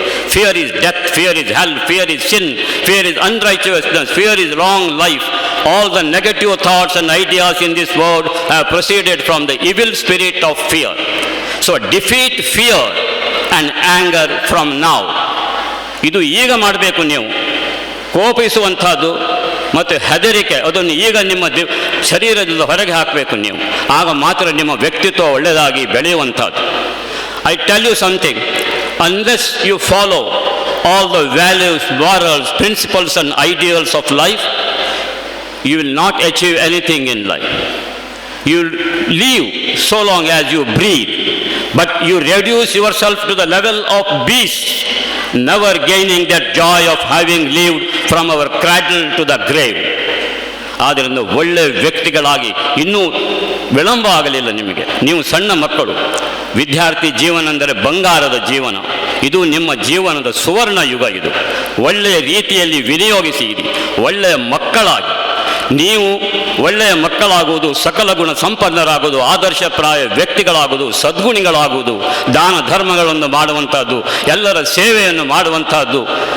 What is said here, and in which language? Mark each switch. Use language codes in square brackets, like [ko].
[en] Fear is death, fear is hell, fear is sin, fear is unrighteousness, fear is long life. All the negative thoughts and ideas in this world have proceeded from the evil spirit of fear. So defeat fear and anger from now. [kn] ಇದು ಈಗ ಮಾಡಬೇಕು ನೀವು. ಕೋಪಿಸುವಂಥದ್ದು ಮತ್ತು ಹೆದರಿಕೆ ಅದನ್ನು ಈಗ ನಿಮ್ಮ ಶರೀರದಿಂದ ಹೊರಗೆ ಹಾಕಬೇಕು ನೀವು. ಆಗ ಮಾತ್ರ ನಿಮ್ಮ ವ್ಯಕ್ತಿತ್ವ ಒಳ್ಳೆಯದಾಗಿ ಬೆಳೆಯುವಂಥದ್ದು. [en] I tell you something, unless you follow all the values, morals, principles and ideals of life, you will not achieve anything in life. You will live so long as you breathe, but you reduce yourself to the level of beasts, never gaining that joy of having lived from our cradle to the grave. [kn] ಆದ್ದರಿಂದ ಒಳ್ಳೆಯ ವ್ಯಕ್ತಿಗಳಾಗಿ ಇನ್ನೂ ವಿಳಂಬ ಆಗಲಿಲ್ಲ ನಿಮಗೆ. ನೀವು ಸಣ್ಣ ಮಕ್ಕಳು. ವಿದ್ಯಾರ್ಥಿ ಜೀವನ ಅಂದರೆ ಬಂಗಾರದ ಜೀವನ. ಇದು ನಿಮ್ಮ ಜೀವನದ ಸುವರ್ಣ ಯುಗ. ಇದು ಒಳ್ಳೆಯ ರೀತಿಯಲ್ಲಿ ವಿನಿಯೋಗಿಸಿ. ಒಳ್ಳೆಯ ಮಕ್ಕಳಾಗಿ ನೀವು ಒಳ್ಳೆಯ ಮಕ್ಕಳಾಗುವುದು, ಸಕಲ ಗುಣ ಸಂಪನ್ನರಾಗುವುದು, ಆದರ್ಶಪ್ರಾಯ ವ್ಯಕ್ತಿಗಳಾಗುವುದು, ಸದ್ಗುಣಿಗಳಾಗುವುದು, ದಾನ ಧರ್ಮಗಳನ್ನು ಮಾಡುವಂಥದ್ದು, ಎಲ್ಲರ ಸೇವೆಯನ್ನು ಮಾಡುವಂಥದ್ದು.